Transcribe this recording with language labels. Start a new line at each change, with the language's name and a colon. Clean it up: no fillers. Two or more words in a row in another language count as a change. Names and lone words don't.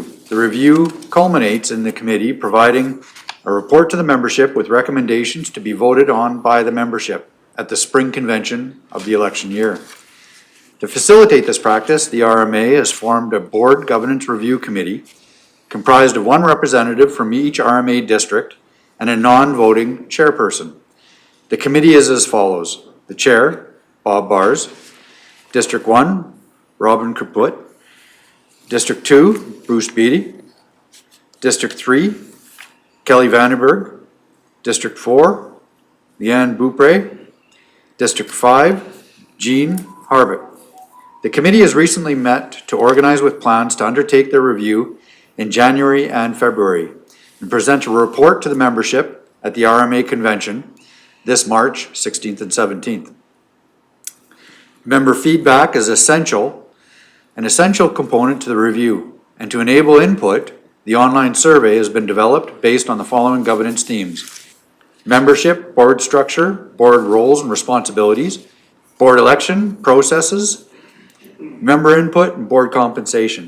English: The review culminates in the committee providing a report to the membership with recommendations to be voted on by the membership at the spring convention of the election year. To facilitate this practice, the RMA has formed a Board Governance Review Committee comprised of 1 representative from each RMA district and a non-voting chairperson. The committee is as follows. The chair, Bob Bars. District 1, Robin Kaput. District 2, Bruce Beattie. District 3, Kelly Vandenberg. District 4, Leanne Beaupre. District 5, Jean Harvick. The committee has recently met to organize with plans to undertake their review in January and February and present a report to the membership at the RMA convention this March 16th and 17th. Member feedback is an essential component to the review, and to enable input, the online survey has been developed based on the following governance themes: membership, board structure, board roles and responsibilities, board election processes, member input, and board compensation.